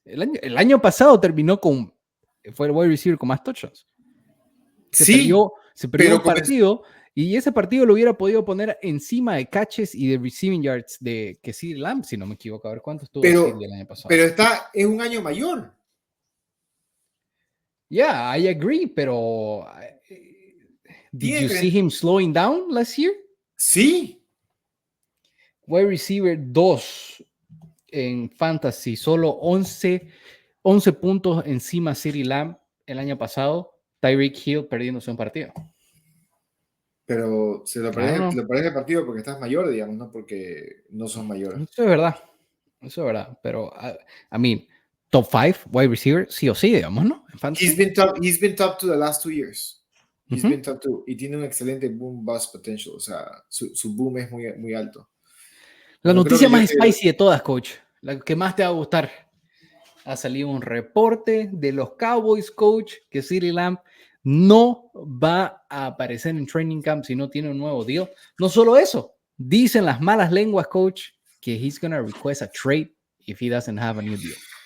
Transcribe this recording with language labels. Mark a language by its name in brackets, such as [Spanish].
[Spanish] El año pasado terminó fue el wide receiver con más touchdowns. Se perdió un partido y ese partido lo hubiera podido poner encima de catches y de receiving yards de que CeeDee Lamb, si no me equivoco. A ver cuánto estuvo CeeDee el año pasado. Pero es un año mayor. [English] Yeah, I agree, pero did you see him slowing down last year? [Spanish] Sí. Wide receiver 2 en fantasy, solo 11 puntos encima CeeDee Lamb el año pasado. Tyreek Hill perdiéndose un partido. Pero se lo perdés el partido porque estás mayor, digamos, no porque no son mayores. Eso es verdad. Pero, [English] I mean, [Spanish] top 5 wide receiver, sí o sí, digamos, ¿no? En fantasy. [English] He's been top 2 the last 2 years. [Spanish] He's been top 2 y tiene un excelente boom bust potential. O sea, su boom es muy, muy alto. La noticia más spicy de todas, coach. La que más te va a gustar. Ha salido un reporte de los Cowboys, coach, que CeeDee Lamb no va a aparecer en training camp si no tiene un nuevo deal. No solo eso, dicen las malas lenguas, coach, que [English] he's going to request a trade if he doesn't have a new deal.